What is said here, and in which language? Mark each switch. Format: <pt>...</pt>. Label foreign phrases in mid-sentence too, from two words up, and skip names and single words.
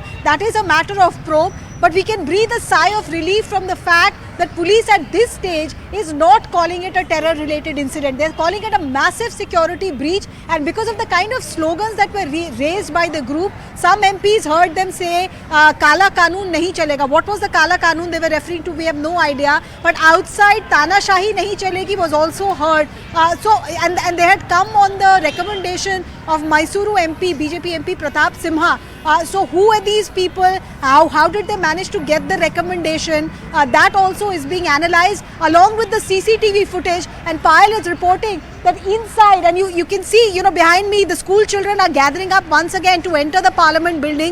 <en>That is a matter of probe. But we can breathe a sigh of relief from the fact that police at this stage is not calling it a terror-related incident. They're calling it a massive security breach, and because of the kind of slogans that were raised by the group, some MPs heard them say,</en> <hi>काला कानून नहीं चलेगा.</hi> <en>What was the</en> <hi>काला कानून</hi> <en>they were referring to? We have no idea. But outside,</en> <hi>तानाशाही नहीं चलेगी</hi> <en>was also heard. And they had come on the recommendation of Mysuru MP, BJP MP Pratap Simha. So who are these people? How did they manage to get the recommendation? That also is being analyzed along with the CCTV footage, and Payal is reporting that inside, and you can see, you know, behind me, the school children are gathering up once again to enter the Parliament building.</en>